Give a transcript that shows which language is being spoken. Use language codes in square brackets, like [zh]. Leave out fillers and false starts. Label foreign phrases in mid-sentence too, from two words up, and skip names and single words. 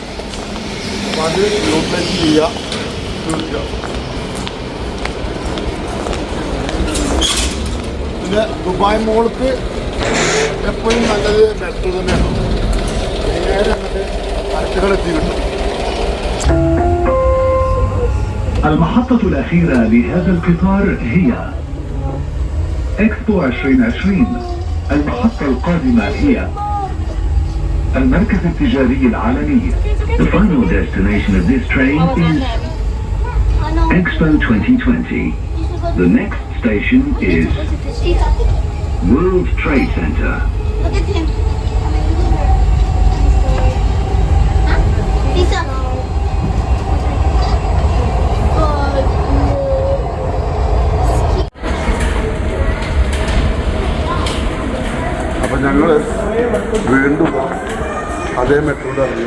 [ml] അപ്പം അത് യൂട്ടിലൈസ് ചെയ്യുക. പിന്നെ ദുബായ് മോൾക്ക് എപ്പോഴും നല്ലത് മെട്രോ തന്നെയാണ്. നേരെ അങ്ങോട്ട് കറക്റ്റുകൾ എത്തി കിട്ടും. [ar] المحطة الأخيرة لهذا القطار هي إكسبو 2020. المحطة القادمة هي المركز التجاري العالمي. [en] The final destination of this train is Expo 2020. The next station is World Trade Center. [ml] അപ്പം ഞങ്ങൾ വീണ്ടും അതേ മെട്രോയിൽ ഇറങ്ങി.